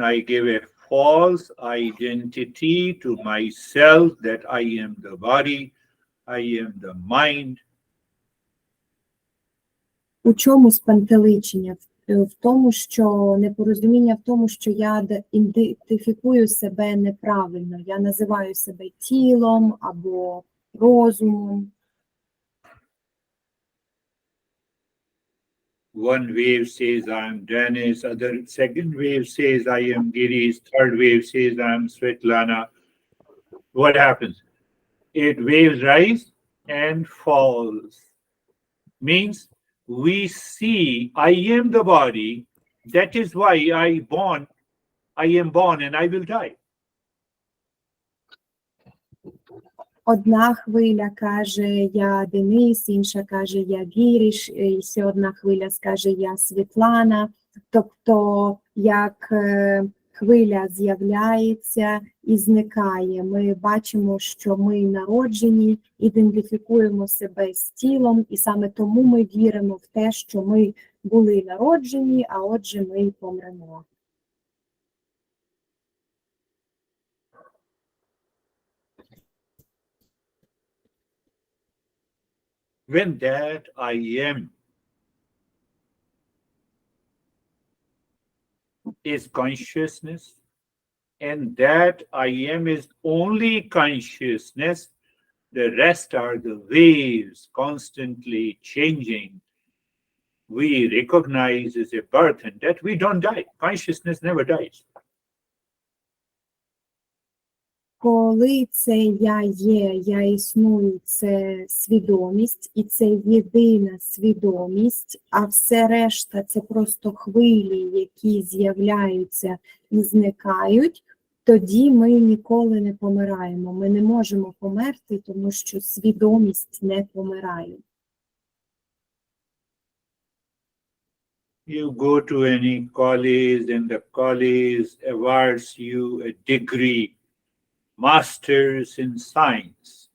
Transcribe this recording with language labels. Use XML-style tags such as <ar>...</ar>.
<en>I give a false identity to myself that I am the body, I am the mind.</en> <uk>У чому спантеличення? В тому, що непорозуміння в тому, що я ідентифікую себе неправильно. Я називаю себе тілом або розумом.</uk> <en>One wave says I am Dennis, second wave says I am Girish, third wave says I am Svetlana. What happens? Waves rise and falls. Means we see I am the body, that is why I am born and I will die.</en> <uk>Одна хвиля каже, я Денис, інша каже, я Гіріш, і ще одна хвиля скаже, я Світлана. Тобто, як хвиля з'являється і зникає, ми бачимо, що ми народжені, ідентифікуємо себе з тілом, і саме тому ми віримо в те, що ми були народжені, а отже ми й помремо.</uk> <en>When that I am is consciousness, and that I am is only consciousness, the rest are the waves constantly changing. We recognize as a birth and that we don't die. Consciousness never dies.</en> <uk>Коли це я є, я існую, це свідомість, і це єдина свідомість, а все решта це просто хвилі, які з'являються і зникають, тоді ми ніколи не помираємо. Ми не можемо померти, тому що свідомість не помирає.</uk> <en>You go to any college and the college awards you a degree, masters in science.</en>